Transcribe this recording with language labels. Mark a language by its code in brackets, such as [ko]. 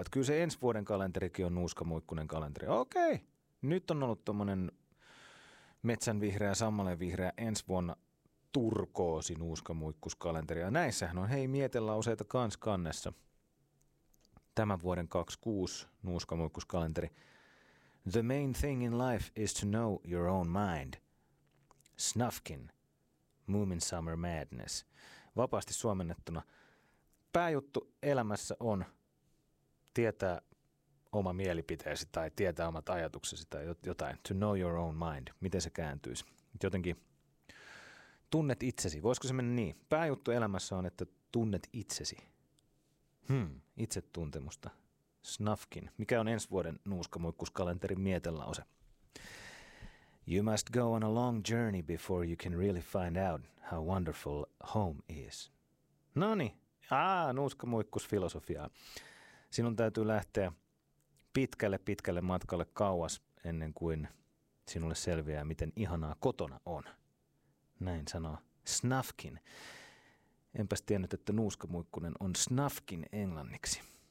[fi] Että kyllä se ensi vuoden kalenterikin on nuuskamuikkunen kalenteri. Okei, nyt on ollut tuommoinen metsänvihreä, sammalenvihreä ensi vuonna turkoosi nuuskamuikkuskalenteri. Ja näissähän on hei mietelauseita kans kannessa. Tämän vuoden 26 nuuskamuikkuskalenteri. [en] The main thing in life is to know your own mind. Snufkin. Moomin Summer Madness. [fi] Vapaasti suomennettuna. Pääjuttu elämässä on tietää oma mielipiteesi tai tietää omat ajatuksesi tai jotain. [en] To know your own mind. [fi] Miten se kääntyisi? Jotenkin tunnet itsesi. Voisiko se mennä niin? Pääjuttu elämässä on, että tunnet itsesi. Itsetuntemusta. Snufkin. Mikä on ensi vuoden nuuskamuikkuskalenterin mietelause? [en] You must go on a long journey before you can really find out how wonderful home is. [fi] Noni. Nuuskamuikkusfilosofiaa. Sinun täytyy lähteä pitkälle matkalle kauas ennen kuin sinulle selviää, miten ihanaa kotona on. Näin sanoo Snufkin. Enpäs tiennyt, että nuuskamuikkunen on Snufkin englanniksi.